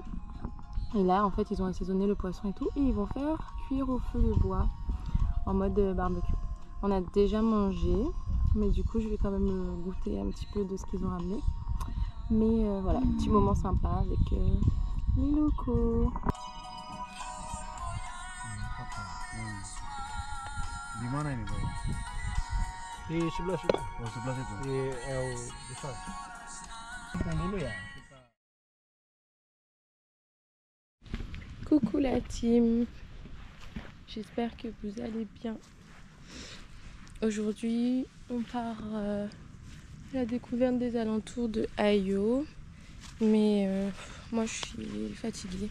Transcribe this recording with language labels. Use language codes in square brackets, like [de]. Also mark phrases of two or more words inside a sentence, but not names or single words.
[fr] Et là, en fait, ils ont assaisonné le poisson et tout. Et ils vont faire cuire au feu de bois en mode barbecue. On a déjà mangé. Mais du coup, je vais quand même goûter un petit peu de ce qu'ils ont ramené. Mais voilà, petit moment sympa avec les locaux. [id] Di mana ini, Boy? Di sebelah situ. Oh, sebelah situ. Di El besar. Yang dulu ya. [fr] Coucou la team, j'espère que vous allez bien. Aujourd'hui, on part à la découverte des alentours de Ayo. Mais moi, je suis fatiguée.